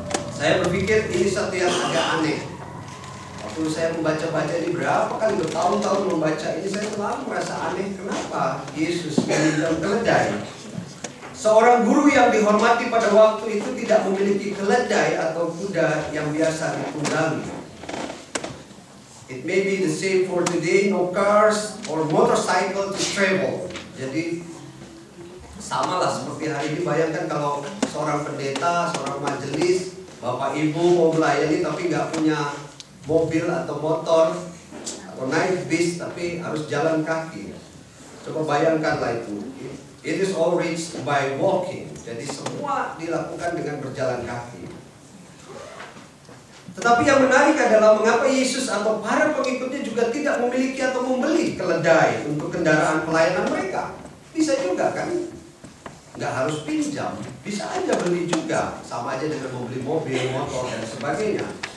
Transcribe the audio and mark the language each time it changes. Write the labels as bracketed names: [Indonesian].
[Indonesian] Saya berpikir ini satu yang agak aneh. Waktu saya membaca-baca ini berapa kali bertahun-tahun membaca ini, saya selalu merasa aneh. Kenapa Yesus meminjam keledai? Seorang guru yang dihormati pada waktu itu tidak memiliki keledai atau kuda yang biasa ditunggangi. [English] It may be the same for today, no cars or motorcycle to travel. [Indonesian] Jadi samalah seperti hari ini. Bayangkan kalau seorang pendeta, seorang majelis, Bapak Ibu mau melayani tapi nggak punya mobil atau motor atau naik bis tapi harus jalan kaki. Coba bayangkanlah itu. [English] It is all reached by walking. [Indonesian] Jadi semua dilakukan dengan berjalan kaki. Tetapi yang menarik adalah mengapa Yesus atau para pengikutnya juga tidak memiliki atau membeli keledai untuk kendaraan pelayanan mereka. Bisa juga kan? Nggak harus pinjam, bisa aja beli juga. Sama aja dengan membeli mobil, motor, dan sebagainya.